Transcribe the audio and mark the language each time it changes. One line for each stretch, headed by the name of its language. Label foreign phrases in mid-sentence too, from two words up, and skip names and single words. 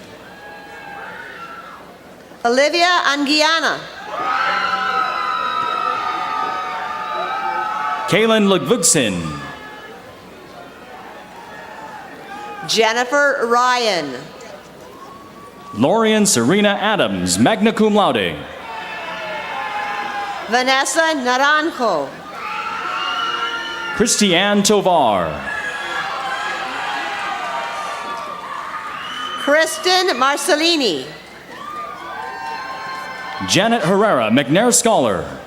English: Olivia Anguiana. Kaylin Ludvigsen. Jennifer Ryan. Lorian Serena Adams,
Latin: magna cum laude.
English: Vanessa Naranjo. Christiane Tovar. Kristen Marcellini. Janet Herrera, McNair Scholar.